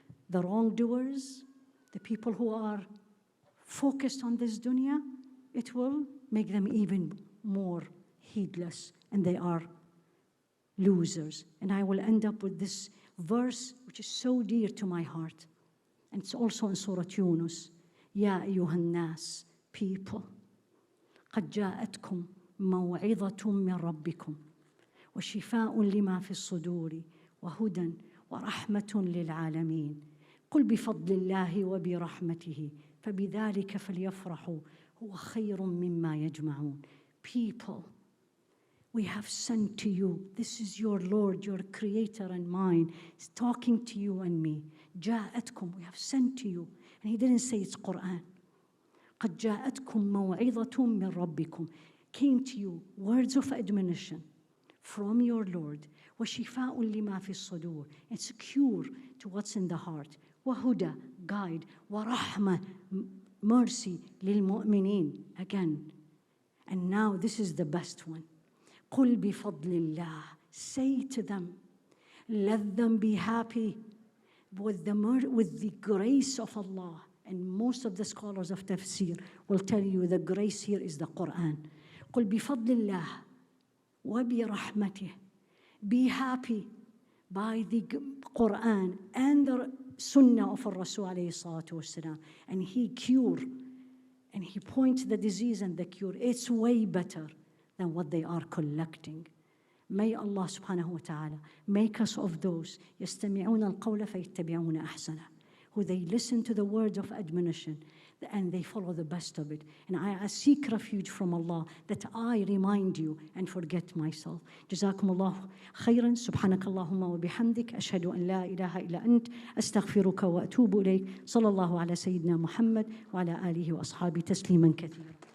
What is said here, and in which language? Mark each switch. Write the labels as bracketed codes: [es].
[en] The wrongdoers, the people who are focused on this dunya, it will make them even more heedless, and they are losers. And I will end up with this verse, which is so dear to my heart. And it's also in Surah Yunus. [ar] Ya ayyuhan nas, [en] people, [ar] قد جاءتكم موعظة من ربكم وشفاء لما في الصدور وهدى ورحمة للعالمين قل بفضل الله وبرحمته فبذلك فليفرحوا هو خير مما يجمعون. [en] People, we have sent to you. This is your Lord, your Creator and mine. He's talking to you and me. جاءتكم, we have sent to you. And he didn't say it's Quran. [ar] قد جاءتكم موعظة من ربكم. [en] Came to you words of admonition from your Lord. [ar] وشفاء لما في الصدور. [en] It's a cure to what's in the heart. وهدى, guide. [ar] ورحمة, mercy للمؤمنين. [en] Again. And now this is the best one. [ar] قل بفضل الله. [en] Say to them, let them be happy with the grace of Allah. And most of the scholars of tafsir will tell you the grace here is the Quran. [ar] قل بفضل الله وبرحمته. [en] Be happy by the Quran and the Sunnah of Rasul alayhi salatu wasalam. And he cure, and he points the disease and the cure. It's way better than what they are collecting. May Allah subhanahu wa ta'ala make us of those [ar] يستمعون القول فيتبعون أحسنه, [en] who they listen to the words of admonition and they follow the best of it. And I seek refuge from Allah that I remind you and forget myself. [ar] جزاكم الله خيرا. سبحانك اللهم وبحمدك أشهد أن لا إله إلا أنت أستغفرك وأتوب إليك. صلى الله على سيدنا محمد وعلى آله وأصحابه تسليما كثيرا.